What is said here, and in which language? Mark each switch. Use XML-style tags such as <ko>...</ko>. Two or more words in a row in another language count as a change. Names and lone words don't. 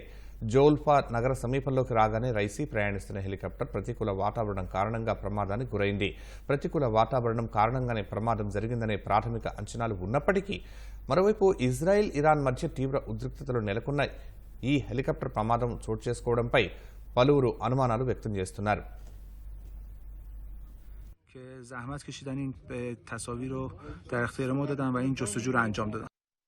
<te>జోల్ఫా నగర సమీపంలోకి రాగానే రైసీ ప్రయాణిస్తున్న హెలికాప్టర్ ప్రతికూల వాతావరణం కారణంగా ప్రమాదానికి గురైంది. ప్రతికూల వాతావరణం కారణంగానే ప్రమాదం జరిగిందనే ప్రాథమిక అంచనాలు ఉన్నప్పటికీ మరోవైపు ఇజ్రాయెల్, ఇరాన్ మధ్య తీవ్ర ఉద్రిక్తతలు నెలకొన్నాయి. ఈ హెలికాప్టర్ ప్రమాదం చోటు చేసుకోవడంపై పలువురు అనుమానాలు వ్యక్తం చేస్తున్నారు.</te> <fa>که زحمت کشیدن این تصاویر رو در اختیار ما دادن و این جستجو رو انجام دادن.</fa>